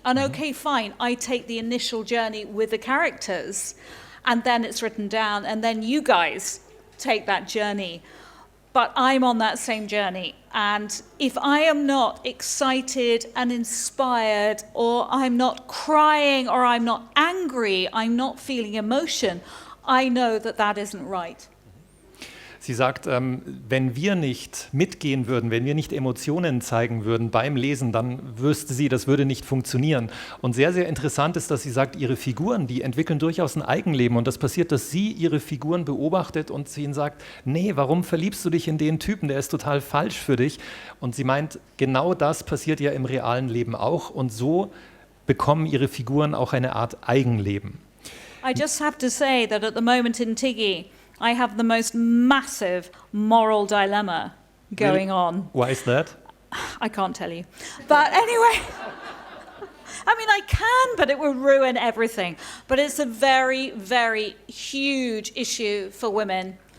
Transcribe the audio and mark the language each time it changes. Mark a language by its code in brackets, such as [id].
[en] And okay, fine, I take the initial journey with the characters, and then it's written down, and then you guys take that journey. But I'm on that same journey. And if I am not excited and inspired, or I'm not crying, or I'm not angry, I'm not feeling emotion, I know that isn't right. [de] Sie sagt, wenn wir nicht mitgehen würden, wenn wir nicht Emotionen zeigen würden beim Lesen, dann wüsste sie, das würde nicht funktionieren. Und sehr, sehr interessant ist, dass sie sagt, ihre Figuren, die entwickeln durchaus ein Eigenleben. Und das passiert, dass sie ihre Figuren beobachtet und sie ihnen sagt, nee, warum verliebst du dich in den Typen, der ist total falsch für dich. Und sie meint, genau das passiert ja im realen Leben auch. Und so bekommen ihre Figuren auch eine Art Eigenleben. [en] I just have to say that at the moment in Tiggy, I have the most massive moral dilemma going on. Why is that? I can't tell you. But anyway, I can, but it will ruin everything. But it's a very, very huge issue for women.